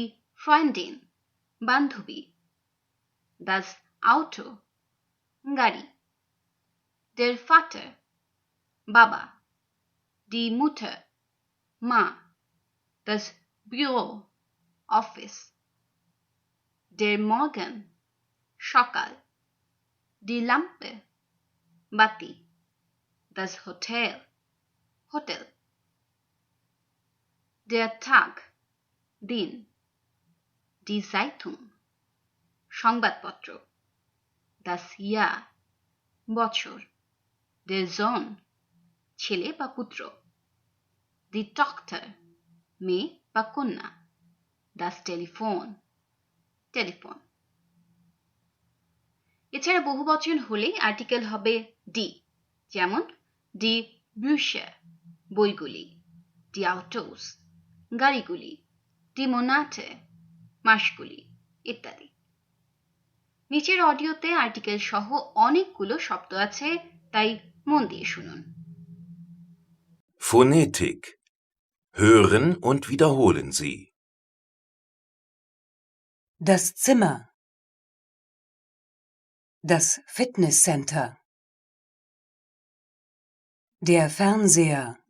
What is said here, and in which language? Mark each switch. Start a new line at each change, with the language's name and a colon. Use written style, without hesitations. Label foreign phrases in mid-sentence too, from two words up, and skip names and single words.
German: Freundin বান্ধবী, das Auto গাড়ি, der Vater বাবা, die Mutter মা, das Büro অফিস, der Morgen সকাল, die Lampe বাতি, das Hotel হোটেল, der Tag দিন, die Zeitung সংবাদপত্র, das Jahr বছর, der Sohn
Bangla: ছেলে বা পুত্র,
German: die Tochter
Bangla: মেয়ে বা কন্যা,
German: das Telefon টেলিফোন।
Bangla: এছাড়া বহুবচন হলে আর্টিকেল হবে ডি, যেমন
German: die Bücher
Bangla: বইগুলি,
German: die Autos
Bangla: গাড়িগুলি,
German: die Monate
Bangla: মাসগুলি ইত্যাদি। নিচের অডিওতে আর্টিকেল সহ অনেকগুলো শব্দ আছে, তাই মন দিয়ে শুনুন।
German: Phonetik. Hören und wiederholen Sie. Das Zimmer. Das Fitnesscenter. Der Fernseher.